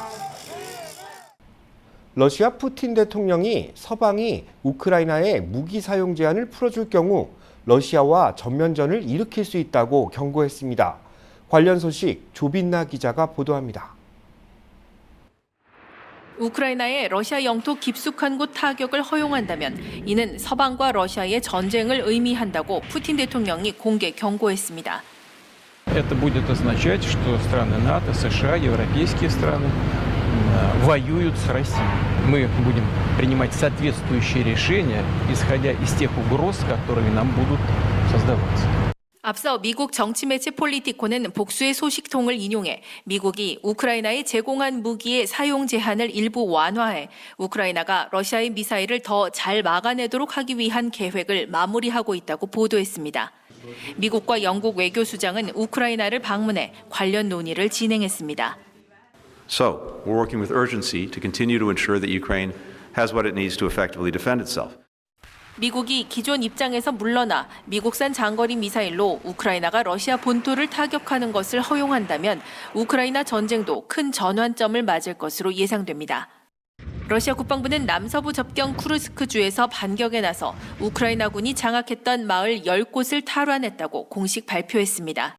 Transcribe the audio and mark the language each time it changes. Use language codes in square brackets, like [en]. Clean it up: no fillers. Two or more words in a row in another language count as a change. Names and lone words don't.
[ko] 러시아 푸틴 대통령이 서방이 우크라이나의 무기 사용 제한을 풀어줄 경우 러시아와 전면전을 일으킬 수 있다고 경고했습니다. 관련 소식 조빈나 기자가 보도합니다. 우크라이나의 러시아 영토 깊숙한 곳 타격을 허용한다면 이는 서방과 러시아의 전쟁을 의미한다고 푸틴 대통령이 공개 경고했습니다. [ru] Это будет означать, что страны НАТО, США, европейские страны воюют с Россией. Мы будем принимать соответствующие решения, исходя из тех угроз, которые нам будут создаваться. [ko] 앞서 미국 정치 매체 폴리티코는 복수의 소식통을 인용해 미국이 우크라이나에 제공한 무기의 사용 제한을 일부 완화해 우크라이나가 러시아의 미사일을 더 잘 막아내도록 하기 위한 계획을 마무리하고 있다고 보도했습니다. 미국과 영국 외교수장은 우크라이나를 방문해 관련 논의를 진행했습니다. [en] So, we're working with urgency to continue to ensure that Ukraine has what it needs to effectively defend itself. [ko] 미국이 기존 입장에서 물러나 미국산 장거리 미사일로 우크라이나가 러시아 본토를 타격하는 것을 허용한다면 우크라이나 전쟁도 큰 전환점을 맞을 것으로 예상됩니다. 러시아 국방부는 남서부 접경 쿠르스크주에서 반격에 나서 우크라이나군이 장악했던 마을 10곳을 탈환했다고 공식 발표했습니다.